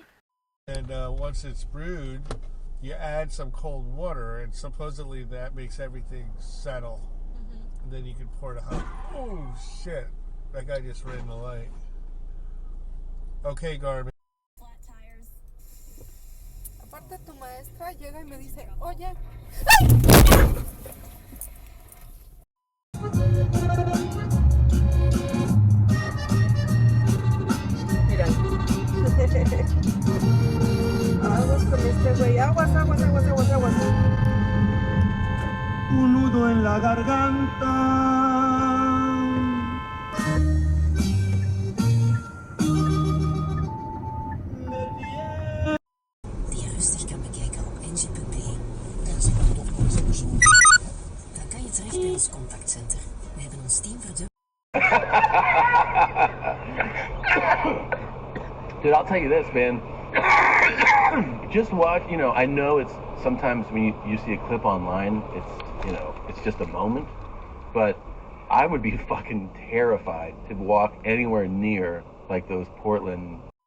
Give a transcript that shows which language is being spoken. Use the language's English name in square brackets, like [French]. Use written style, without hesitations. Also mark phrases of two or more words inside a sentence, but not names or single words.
[English] And once it's brewed, you add some cold water, and supposedly that makes everything settle. And then you can pour it hot. Oh, shit. That guy just ran the light. Okay, Garmin. Flat tires. [Spanish] Aparte tu maestra llega y me dice, oye. Mira. Aguas con este güey. Aguas. Un nudo en la garganta. [Dutch] Die je rustig kan bekijken op engie.be. Daar zijn we op onze persoon. Dan kan je terecht bij ons contactcenter. We hebben ons team verdubbeld. [English] Dude, I'll tell you this, man. Just watch, I know it's sometimes when you see a clip online, it's just a moment, but I would be fucking terrified to walk anywhere near like those Portland.